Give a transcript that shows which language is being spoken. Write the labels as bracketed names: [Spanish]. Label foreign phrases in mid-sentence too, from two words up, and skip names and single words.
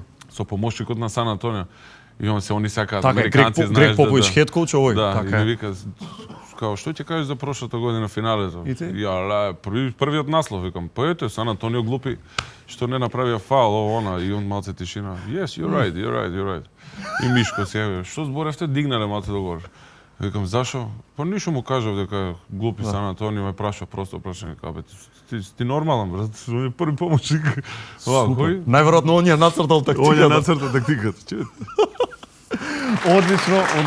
[Macedonian] Со помошникот на Сан Антонио. И он се они сакаат така, американци, знаеш. Грег Попович, [English] head coach [Macedonian] овој. Да, така и ми вика, као, што ќе кажеш за прошлата година финалето? И ти? Ја, првиот наслов, викам, па ете, Сан Антонио глупи, што не направија фаул, ово, она, и он малце тишина. [English] Yes, you're right. [Macedonian] И Мишко се јави, што зборевте, дигнале малце догоре. Викам, зашо? Па ништо му кажав дека глупи Сан Антонио, ме праша просто прашање, кабе, ти нормален, брат, он е први помошник. Супер. Најверојатно он ја нацртал тактиката. Он ја нацртал тактиката.